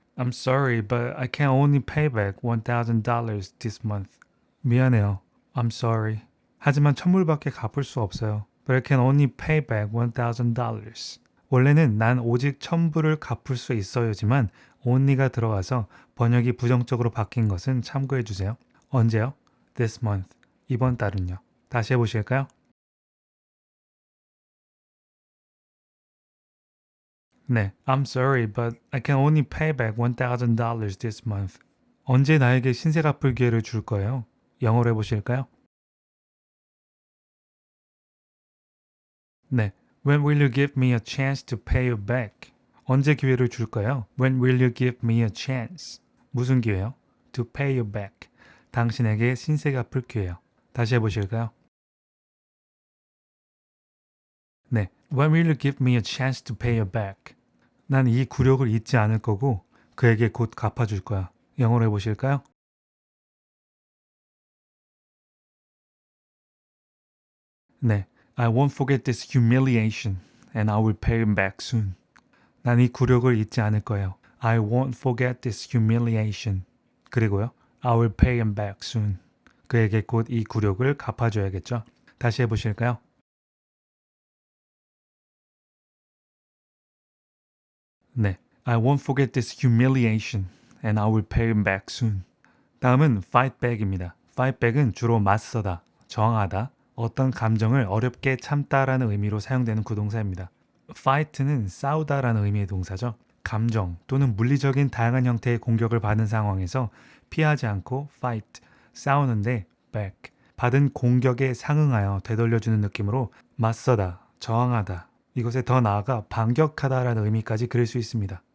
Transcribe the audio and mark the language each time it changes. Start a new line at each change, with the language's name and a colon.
English: I'm sorry, but I can only pay back $1,000 this month.
Korean: 미안해요.
English: I'm sorry.
Korean: 하지만 1,000불밖에 갚을 수 없어요.
English: But I can only pay back $1,000.
Korean: 원래는 난 오직 1,000불을 갚을 수 있어요지만 only가 들어가서 번역이 부정적으로 바뀐 것은 참고해 주세요. 언제요?
English: This month.
Korean: 이번 달은요. 다시 해보실까요? 네.
English: I'm sorry, but I can only pay back $1,000 this month.
Korean: 언제 나에게 신세 갚을 기회를 줄 거예요? 영어로 해보실까요? 네.
English: When will you give me a chance to pay you back?
Korean: 언제 기회를 줄 거예요?
English: When will you give me a chance?
Korean: 무슨 기회요?
English: To pay you back.
Korean: 당신에게 신세 갚을 기회요. 다시 해보실까요? 네.
English: When will you give me a chance to pay you back?
Korean: 난 이 굴욕을 잊지 않을 거고 그에게 곧 갚아줄 거야. 영어로 해보실까요? 네.
English: I won't forget this humiliation and I will pay him back soon.
Korean: 난 이 굴욕을 잊지 않을 거예요.
English: I won't forget this humiliation.
Korean: 그리고요.
English: I will pay him back soon.
Korean: 그에게 곧 이 굴욕을 갚아줘야겠죠. 다시 해보실까요? 네.
English: I won't forget this humiliation and I will pay him back soon.
Korean: 다음은 fight back입니다. fight back은 주로 맞서다, 저항하다, 어떤 감정을 어렵게 참다라는 의미로 사용되는 구동사입니다. fight는 싸우다라는 의미의 동사죠. 감정 또는 물리적인 다양한 형태의 공격을 받은 상황에서 피하지 않고 fight, 싸우는데 back, 받은 공격에 상응하여 되돌려주는 느낌으로 맞서다, 저항하다, 이것에 더 나아가 반격하다라는 의미까지 그릴 수 있습니다.